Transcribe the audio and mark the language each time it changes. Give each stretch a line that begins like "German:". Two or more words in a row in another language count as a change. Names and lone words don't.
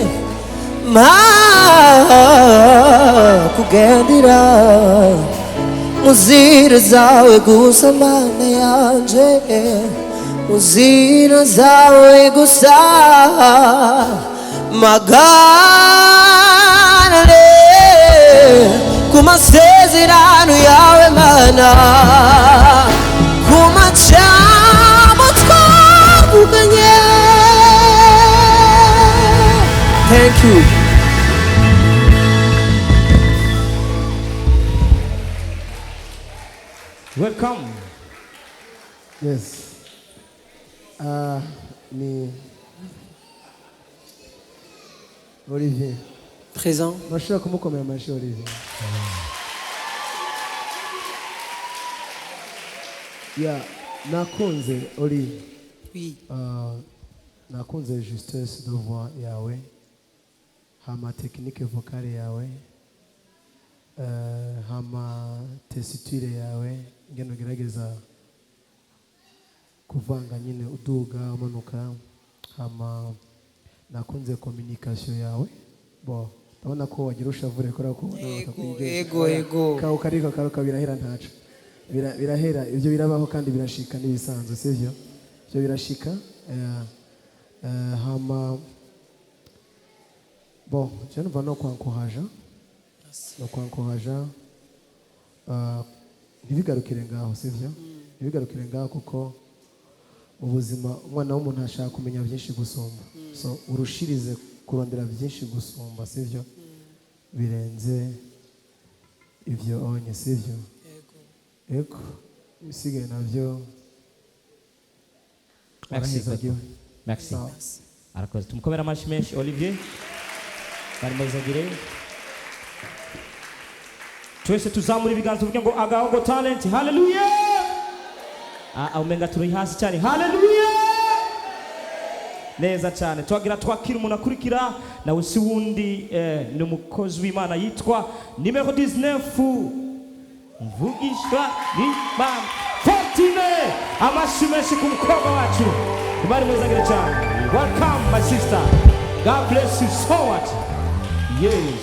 Rundi: kugendera muzira zawe gusa mana yanje muzira zawe gusa magarare ku masezerano yawe mana ku majambo twavuganye.
English: Thank you. Welcome. Yes.
Rundi: Ni Olivier.
French: Présent.
Rundi: Nashobora kumukomera amashyi Olivier. Nakunze Oli.
French: Oui.
Rundi: Nakunze
French: justesse de voix
Rundi: yawe. Hama
French: technique vocale
Rundi: yawe. Hama tesiture yawe. Ngeno gerageza kuvanga nyine uduga umanuka. Hama nakunze communication yawe. Bo ndabona ko wagira ushavure kora ko ego kawo kariko karuka birahera ntaco birahera ibyo birabaho kandi birashika n'ibisanzwe sivyo byo birashika hama
French: bon je ne vais pas encourager
Rundi: ntibigarukire ngaho sivyo ntibigarukire ngaho kuko ubuzima umwana w'umuntu ashaka kumenya byinshi gusumba so urushirize kurondera byinshi gusumba sivyo birenze ivyo onye sivyo ego bisigaye navyo.
French: Merci.
Rundi: Arakoze tumukomera amashyi menshi Olivier barimuzagire twese tuzamura ibiganza tuvuge ngo agahogo talent haleluya umenga turi hasi cyane haleluya neza cyane twagira twakira umuntu akurikira nawe si wundi ni umukozi w'Imana yitwa numero 19 mvugishwa n'Imana Fortune amashyi menshi ku mukobwa wacu bari muzagire cyane.
English: Welcome my sister, God bless you so much. Yes.